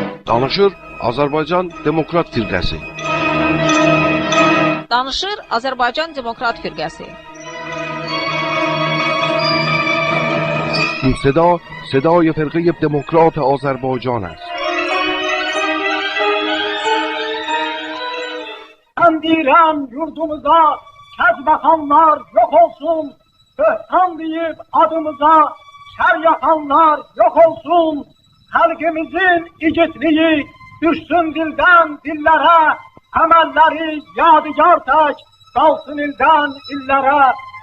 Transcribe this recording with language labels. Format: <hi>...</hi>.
<az>Danışır Azərbaycan Demokrat Firqəsi. Danışır Azərbaycan Demokrat Firqəsi.</az> <fa>این صدا صدای فرقه دموکرات آذربایجان است.</fa> <az>Ben direm yurdumuza kezbakanlar yok olsun, böhtan deyip adımıza şer yapanlar yok olsun, halkımızın igitliği düşsün dilden dillere, emelleri yadigar tek kalsın ilden illere.</az>